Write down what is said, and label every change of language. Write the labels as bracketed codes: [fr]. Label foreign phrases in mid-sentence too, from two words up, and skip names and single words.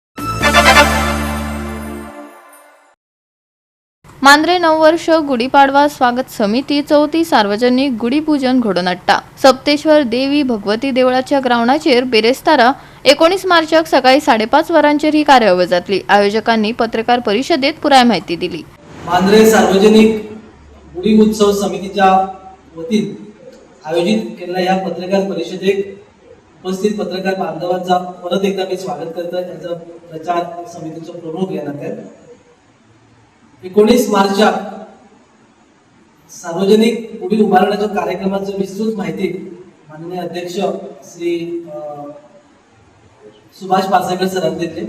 [kok] मांद्रे नववर्ष गुढीपाडवा स्वागत समिती 4थी सार्वजनिक गुढीपूजन घडोवन हाडटा. सप्तेश्वर देवी भगवती देवळाच्या ग्राउंडाचेर बेरेस्तारा 19 मार्चाक सकाळी 5:30 वरांचेर ही कार्यावळ जातली. आयोजकांनी पत्रकार परिषदेत पुराय माहिती दिली. [mr] मांद्रे सार्वजनिक गुढी उत्सव समितीच्या वतीन आयोजित केलेल्या या पत्रकार परिषदेक उपस्थित पत्रकार बांधवांचा परत एकदा मी स्वागत करतो. त्यांचा प्रचार समितीचा प्रमुख या नात्यात 19 मार्चाक सार्वजनिक गुढी उभारण्याच्या कार्यक्रमाची विस्तृत माहिती माननीय अध्यक्ष श्री सुभाष पासेकर सरांनी दिली.